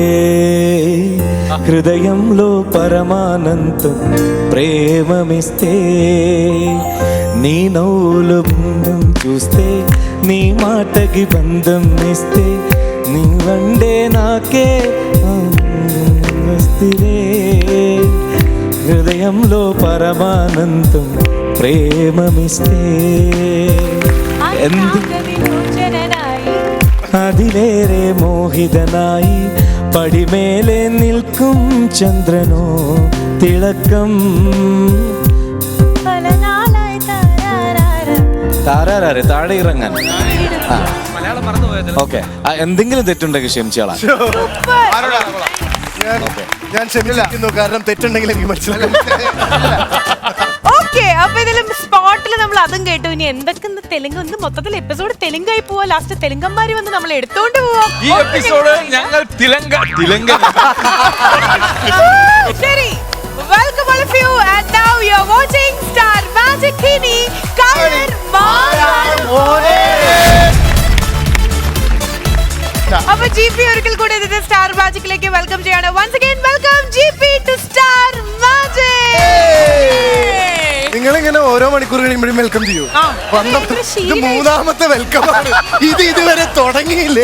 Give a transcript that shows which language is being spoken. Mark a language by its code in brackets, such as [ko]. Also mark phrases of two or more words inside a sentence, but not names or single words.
[te] హృదయంలో పరమానందం ప్రేమమిస్తే నీ నవ్వులు బంధం చూస్తే నీ మాటకి బంధం ఇస్తే నీ వండే నాకే వస్తే హృదయంలో పరమానందం ప్రేమమిస్తే അതിലേറെ മോഹിതനായി പടിമേലെ നിൽക്കും ചന്ദ്രനോ തിളക്കം [ml] താരാരെ താഴെ ഇറങ്ങാൻ. ഓക്കെ, എന്തെങ്കിലും തെറ്റുണ്ടെങ്കിൽ ക്ഷമിച്ചോളാം. ഞാൻ ക്ഷമിക്കുന്നു, കാരണം തെറ്റുണ്ടെങ്കിൽ എനിക്ക് മനസ്സിലാക്കാം. ഓക്കെ, അപ്പൊ ഇതിലും സ്പോട്ടിൽ നമ്മൾ അതും കേട്ടു. ഇനി എന്തൊക്കെ തെലുങ്ക് ഒന്ന് മൊത്തത്തിൽ എപ്പിസോഡ് തെലുങ്കായി പോവാ. ലാസ്റ്റ് തെലുങ്കന്മാര് വന്ന് നമ്മൾ എടുത്തോണ്ട് പോവാ. ഈ എപ്പിസോഡ് ഞങ്ങൾ തിലങ്ക ശരി, [en] welcome all of you and now you are watching Star Magic Kini Color Mara. [ml] അപ്പൊ GP ഒരിക്കൽ കൂടി ഇതിന്റെ സ്റ്റാർ മാജിക്കിലേക്ക് വെൽക്കം ചെയ്യാണ്. [en] Once again welcome GP to Star Magic. [ml] നിങ്ങളിങ്ങനെ ഓരോ മണിക്കൂർ കഴിയുമ്പോഴും വെൽക്കം ചെയ്യൂ. ഇത് മൂന്നാമത്തെ വെൽക്കം ആണ്. ഇത് ഇതുവരെ തുടങ്ങിയില്ലേ?